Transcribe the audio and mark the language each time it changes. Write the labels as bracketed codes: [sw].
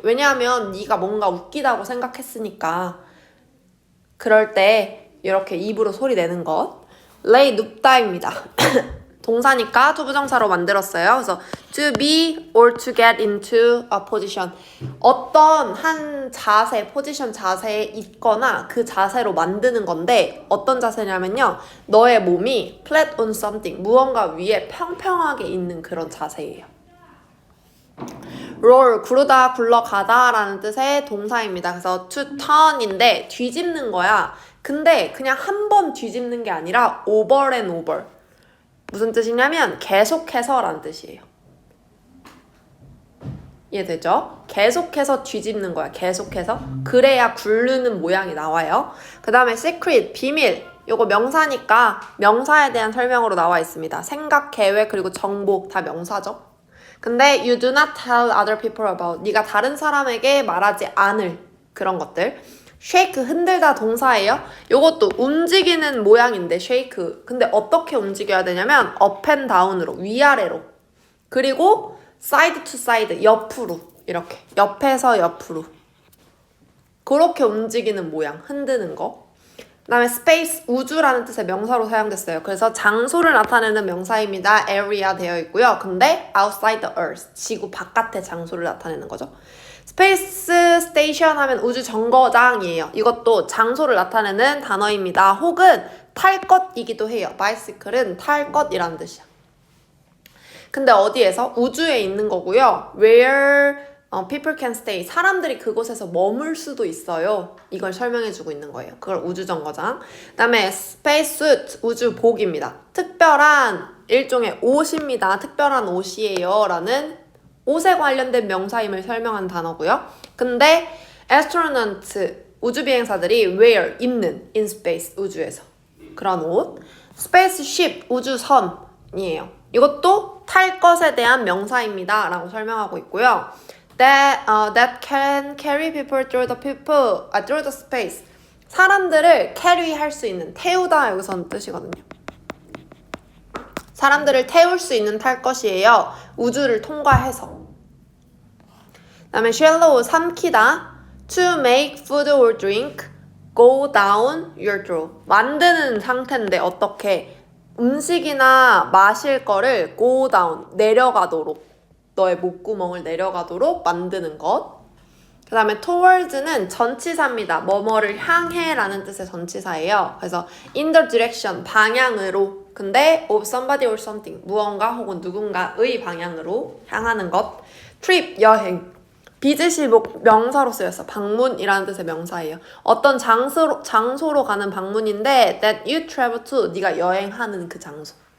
[ko] 왜냐하면 네가 뭔가 웃기다고 생각했으니까. 그럴 때 이렇게 입으로 소리 내는 것. lay, 눕다입니다. 동사니까 투부정사로 만들었어요. [en] 그래서 to be or to get into a position. [ko] 어떤 한 자세, 포지션 자세에 있거나 그 자세로 만드는 건데 어떤 자세냐면요. 너의 몸이 [en] flat on something, [ko] 무언가 위에 평평하게 있는 그런 자세예요. roll, 구르다, 굴러가다 라는 뜻의 동사입니다. 그래서 to turn인데 뒤집는 거야. 근데 그냥 한 번 뒤집는 게 아니라 [en] over and over. [ko] 무슨 뜻이냐면 계속해서라는 뜻이에요. 이해되죠? 계속해서 뒤집는 거야. 계속해서. 그래야 굴르는 모양이 나와요. 그 다음에 secret, 비밀. 요거 명사니까 명사에 대한 설명으로 나와 있습니다. 생각, 계획, 그리고 정보 다 명사죠. [en] 근데 you do not tell other people about. [ko] 네가 다른 사람에게 말하지 않을 그런 것들. shake, 흔들다 동사예요. 요것도 움직이는 모양인데 shake. 근데 어떻게 움직여야 되냐면 [en] up and down [ko] 으로, 위아래로. 그리고 [en] side to side, [ko] 옆으로. 이렇게. 옆에서 옆으로. 그렇게 움직이는 모양, 흔드는 거. 그 다음에 space, 우주라는 뜻의 명사로 사용됐어요. 그래서 장소를 나타내는 명사입니다. area 되어 있고요. 근데 [en] outside the earth, [ko] 지구 바깥의 장소를 나타내는 거죠. space station 하면 우주 정거장이에요. 이것도 장소를 나타내는 단어입니다. 혹은 탈 것이기도 해요. bicycle은 탈 것이라는 뜻이야. 근데 어디에서? 우주에 있는 거고요. [en] where people can stay. [ko] 사람들이 그곳에서 머물 수도 있어요. 이걸 설명해주고 있는 거예요. 그걸 우주정거장. 그 다음에 spacesuit, 우주복입니다. 특별한 일종의 옷입니다. 특별한 옷이에요. 라는 옷에 관련된 명사임을 설명한 단어고요. 근데 astronaut, 우주비행사들이 wear, 입는, [en] in space, [ko] 우주에서. 그런 옷. spaceship, 우주선이에요. 이것도 탈 것에 대한 명사입니다. 라고 설명하고 있고요. [en] that can carry people through the space. [ko] 사람들을 carry 할 수 있는, 태우다 여기서는 뜻이거든요. 사람들을 태울 수 있는 탈 것이에요. 우주를 통과해서. 그 다음에 swallow, 삼키다. [en] to make food or drink go down your throat. [ko] 만드는 상태인데 어떻게 음식이나 마실 거를 go down, 내려가도록, 너의 목구멍을 내려가도록 만드는 것. 그 다음에 towards는 전치사입니다. 뭐뭐를 향해 라는 뜻의 전치사예요. 그래서 [en] in the direction, [ko] 방향으로. 근데 [en] of somebody or something, [ko] 무언가 혹은 누군가의 방향으로 향하는 것. trip, 여행. 비즈시복, 명사로 쓰였어. 방문이라는 뜻의 명사예요. 어떤 장소로 가는 방문인데 [en] that you travel to, [ko] 네가 여행하는 그 장소.